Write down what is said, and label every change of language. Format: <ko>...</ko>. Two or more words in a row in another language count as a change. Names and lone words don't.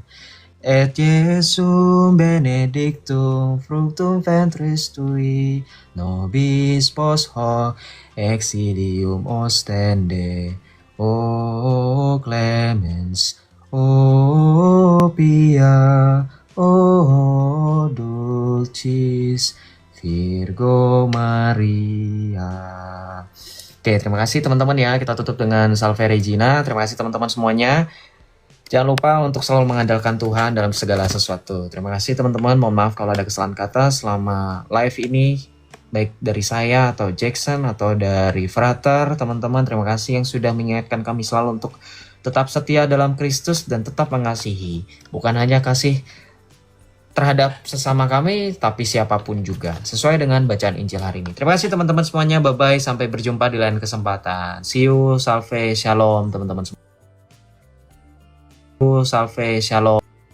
<la>Et Iesum benedictum fructum ventris tui, nobis pos hoc exilium ostende. O clemens, o pia, o dulcis Virgo Maria.</la> <id>Oke, terima kasih teman-teman ya. Kita tutup dengan Salve Regina. Terima kasih teman-teman semuanya. Jangan lupa untuk selalu mengandalkan Tuhan dalam segala sesuatu. Terima kasih teman-teman. Mohon maaf kalau ada kesalahan kata selama live ini. Baik dari saya atau Jackson atau dari Frater. Teman-teman terima kasih yang sudah mengingatkan kami selalu untuk tetap setia dalam Kristus dan tetap mengasihi. Bukan hanya kasih terhadap sesama kami, tapi siapapun juga. Sesuai dengan bacaan Injil hari ini. Terima kasih teman-teman semuanya. Bye-bye. Sampai berjumpa di lain kesempatan.</id> <en>See you.</en> <id>Salve. Shalom teman-teman semua. Salve. Shalom.</id>